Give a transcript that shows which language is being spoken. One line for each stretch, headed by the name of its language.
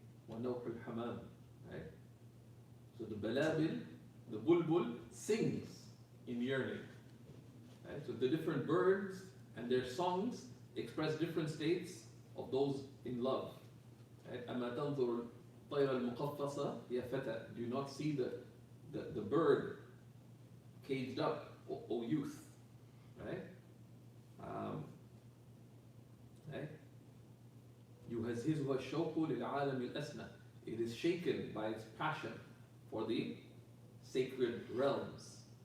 English: Nawhul hammam, right? So the balabil, the bulbul, sings in yearning. Right? So the different birds and their songs express different states of those in love.
Arabic: أما تنظر الطير المقفصة يا فتى.
English: Do you not see the bird caged up, O youth? Right? Right?
Arabic: يهزهزها الشوق للعالم الأسنى.
English: It is shaken by its passion for the sacred realms.